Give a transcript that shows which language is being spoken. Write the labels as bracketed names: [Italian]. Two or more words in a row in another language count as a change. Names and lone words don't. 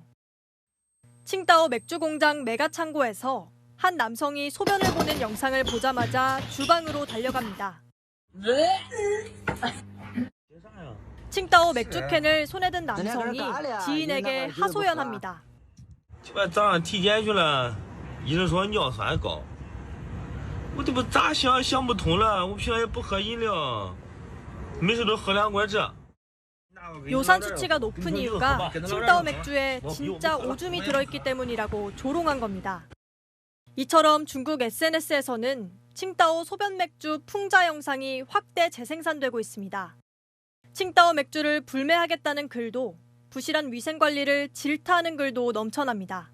[Korean] 칭따오 맥주 공장 메가 창고에서 한 남성이 소변을 보는 영상을 보자마자 주방으로 달려갑니다. 칭따오 맥주캔을 손에 든 남성이 지인에게 하소연합니다. [Chinese] 早上体检去了，医生说尿酸高，我这不咋想不通了，我平常也不喝饮料，没事都喝2罐这。 [Korean] 요산 수치가 높은 이유가 칭따오 맥주에 진짜 오줌이 들어있기 때문이라고 조롱한 겁니다. 이처럼 중국 SNS에서는 칭따오 소변 맥주 풍자 영상이 확대 재생산되고 있습니다. 칭따오 맥주를 불매하겠다는 글도 부실한 위생 관리를 질타하는 글도 넘쳐납니다.